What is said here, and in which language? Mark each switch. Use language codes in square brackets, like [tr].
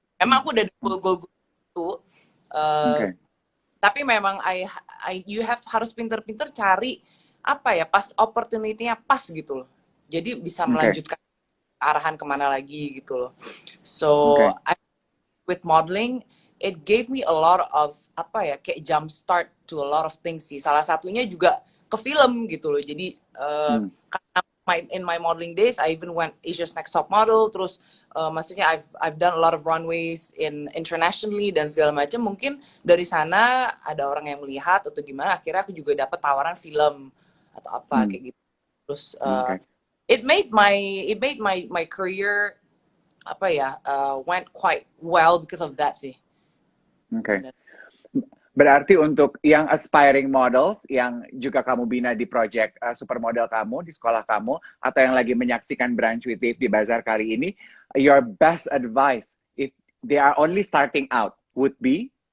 [id] Emang aku udah goal itu, tapi memang you harus pinter-pinter cari apa ya, pas opportunity-nya pas gitu loh. jadi bisa [en] Okay. [id] melanjutkan arahan kemana lagi gitu loh. So [en] Okay. with modeling, it gave me a lot of [id] apa ya, kayak [en] jump start to a lot of things sih. [id] Salah satunya juga ke film gitu loh. Jadi karena [en] in my modeling days, I even went Asia's Next Top Model. [id] Terus maksudnya [en] I've done a lot of runways in internationally [id] dan segala macam. Mungkin dari sana ada orang yang melihat atau gimana. Akhirnya aku juga dapat tawaran film atau apa kayak gitu. Terus [en] Okay. it made my career apa ya, went quite well because of that sih. [id] Okay. Berarti untuk yang aspiring models yang juga kamu bina di project supermodel kamu di sekolah kamu atau yang lagi menyaksikan Brunch with Dave di Bazar kali ini, [en] your best advice if they are only starting out would be?